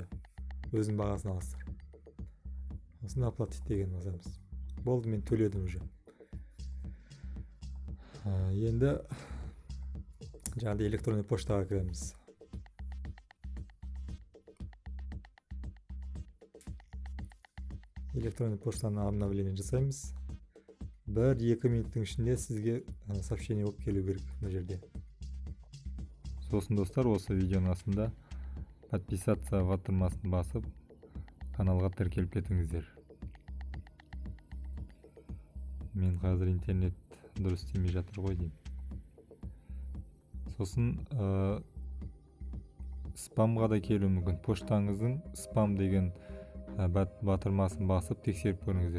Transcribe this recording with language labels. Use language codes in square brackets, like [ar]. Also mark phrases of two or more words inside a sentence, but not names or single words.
[kk] Өзінің бағасын аласыздар. Сосын оплатить деген басамыз. Болды, мен төледім уже. Енді жаңағыдай электронный поштаға кіреміз. [ky] электрондук поштанын обновление жасайбыз. 1-2 минуттун ичинде сизге сообщение болуп келүү керек бул жерде. [kk] Сосын достар, осы видеонун астында подписаться батырмасын басып, [ky] каналга тиркелип кетиңиздер. [kk] Мен қазір интернет дұрыс істемей жатыр ғой дейм. Сосын спамға да келуі мүмкін. Поштаңыздың спам деген батырмасын басып тексеріп көріңіздер.